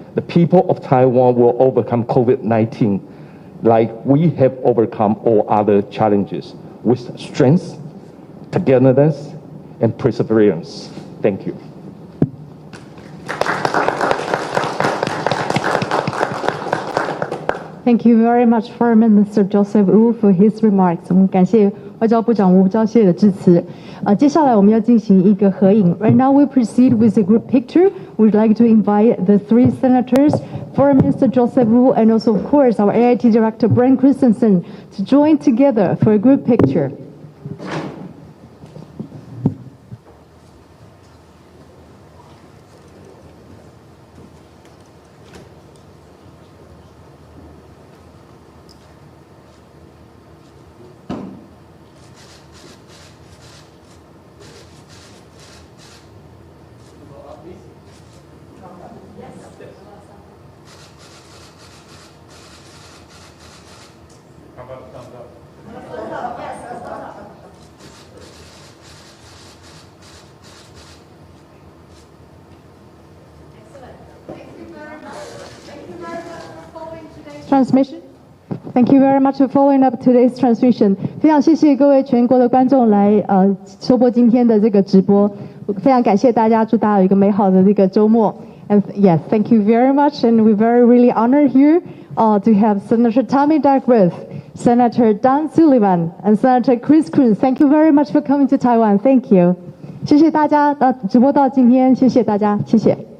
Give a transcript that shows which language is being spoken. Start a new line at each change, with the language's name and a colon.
English: The people of Taiwan will overcome COVID-19 like we have overcome all other challenges with strength, togetherness, and perseverance. Thank you. Thank you very much, Foreign Minister Joseph Wu, for his remarks.
Chinese: 我们感谢外交部长吴钊燮的致辞。接下来我们要进行一个合影。
English: Right now we proceed with a group picture. We'd like to invite the three senators, Foreign Minister Joseph Wu, and also of course our AIT Director Brent Christensen to join together for a group picture. How about a thumbs up? Transmission. Thank you very much for following up today's transmission.
Chinese: 非常谢谢各位全国的观众来收播今天的这个直播，非常感谢大家，祝大家有一个美好的这个周末。
English: And yes, thank you very much, and we're really honored here to have Senator Tammy Duckworth, Senator Don Sullivan, and Senator Chris Coons. Thank you very much for coming to Taiwan. Thank you.
Chinese: 谢谢大家，直播到今天，谢谢大家，谢谢。